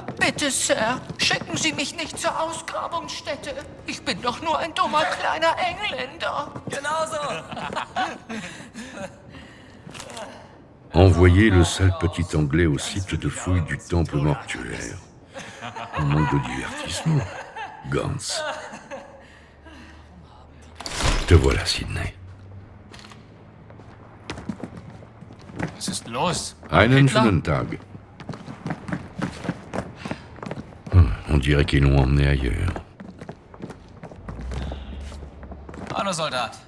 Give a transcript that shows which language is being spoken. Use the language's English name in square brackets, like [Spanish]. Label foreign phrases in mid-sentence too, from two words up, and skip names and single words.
[German] Bitte, Sir, schicken Sie mich nicht zur Ausgrabungsstätte. Ich bin doch nur ein dummer kleiner Engländer. Genauso. [French] Envoyer le sale petit anglais au site de fouille du temple mortuaire. On manque de divertissement. Gans. Te voilà, Sidney. [German] Was ist los? Einen Hitler? schönen Tag. [French] On dirait qu'ils l'ont emmené ailleurs. [German] Hallo, Soldat.